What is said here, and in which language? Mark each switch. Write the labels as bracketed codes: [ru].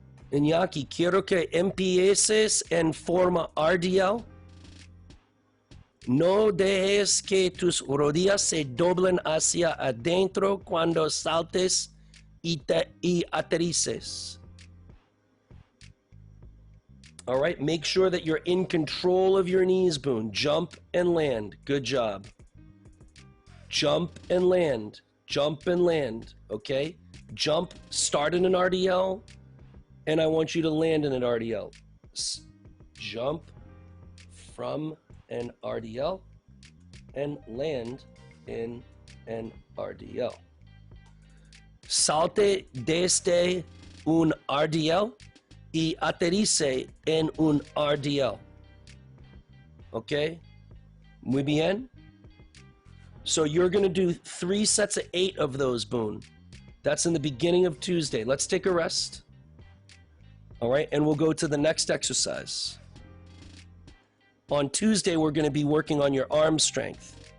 [es] Iñaki, quiero que empieces en forma RDL. No dejes que tus rodillas se doblen hacia adentro cuando saltes y aterrices. [en] All right, make sure that you're in control of your knees, Boone. Jump and land. Good job. Jump and land. Jump and land. Okay? Jump, start in an RDL. And I want you to land in an RDL. Jump from an RDL and land in an RDL. [es] Salte desde un RDL y aterrice en un RDL. Okay? Muy bien? [en] So you're going to do 3 sets of 8 of those, Boone. That's in the beginning of Tuesday. Let's take a rest. All right, and we'll go to the next exercise. On Tuesday, we're going to be working on your arm strength.